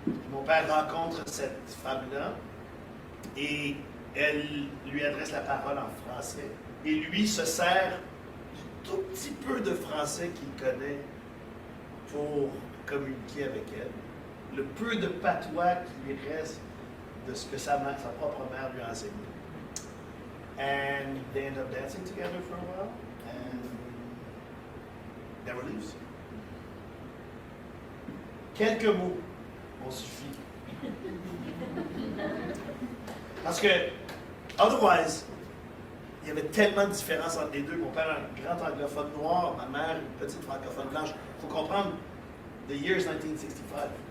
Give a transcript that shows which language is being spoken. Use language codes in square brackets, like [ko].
[fr] Mon père rencontre cette femme-là et elle lui adresse la parole en français. Et lui se sert du tout petit peu de français qu'il connaît pour communiquer avec elle. Le peu de patois qui lui reste de ce que sa propre mère lui a enseigné. [en] And they end up dancing together for a while and never leaves. [fr] Quelques mots m'ont suffi. Parce que, otherwise, il y avait tellement de différences entre les deux. Mon père, un grand anglophone noir, ma mère, une petite francophone blanche. Il faut comprendre, [en] the year is 1965.